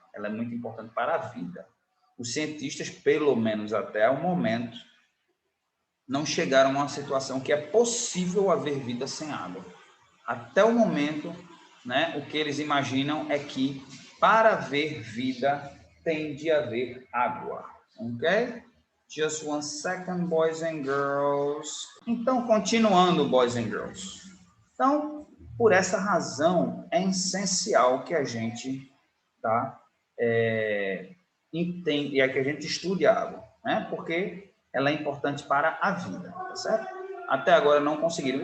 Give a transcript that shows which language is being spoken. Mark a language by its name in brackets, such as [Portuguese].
[Portuguese] ela é muito importante para a vida. Os cientistas, pelo menos até o momento, não chegaram a uma situação que é possível haver vida sem água. Até o momento, né, o que eles imaginam é que para haver vida tem de haver água, ok? [English] Just one second, boys and girls. [Portuguese] Então, continuando, [English] boys and girls. [Portuguese] Então, por essa razão, é essencial que a gente, tá, entende, que a gente estude a água, né? Porque ela é importante para a vida, tá certo? Até agora não conseguiram.